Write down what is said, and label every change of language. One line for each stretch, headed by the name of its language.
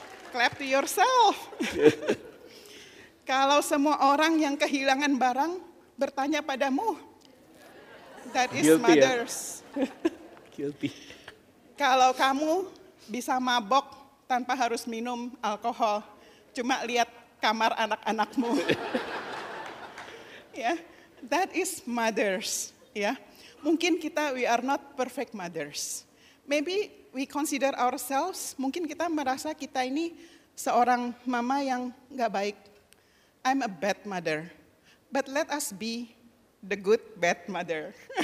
English: Clap to yourself.
Indonesian: Kalau semua orang yang kehilangan barang bertanya padamu,
English: that is Guilty, mothers. Ya? Guilty.
Indonesian: Kalau kamu bisa mabok tanpa harus minum alkohol, cuma lihat kamar anak-anakmu.
English: Ya, that is mothers.
Indonesian: Ya, mungkin
English: we are not perfect mothers. Maybe we consider ourselves,
Indonesian: mungkin kita merasa kita ini seorang mama yang nggak baik.
English: I'm a bad mother, but let us be the good bad mother.